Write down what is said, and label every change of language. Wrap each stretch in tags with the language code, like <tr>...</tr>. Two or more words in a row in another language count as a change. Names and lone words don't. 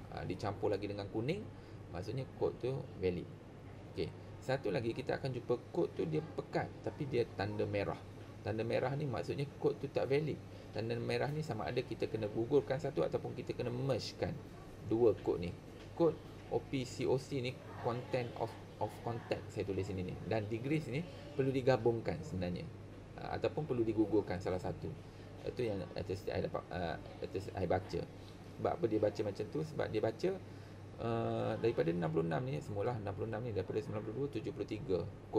<ms>Dicampur lagi dengan kuning, maksudnya kod tu valid. Okey. Satu lagi kita akan jumpa kod tu dia pekat tapi dia tanda merah. Tanda merah ni maksudnya kod tu tak valid. Tanda merah ni sama ada kita kena gugurkan satu ataupun kita kena mergekan dua kod ni. Kod OPCOC ni</ms> <en>content of content</en> <ms>saya tulis sini ni. Dan degrees ni perlu digabungkan sebenarnya. Ataupun perlu digugurkan salah satu. Itu yang STI dapat STI baca. Sebab apa dia baca macam tu? Sebab dia baca daripada 66 ni, semualah 66 ni daripada 92 73 kod.</ms>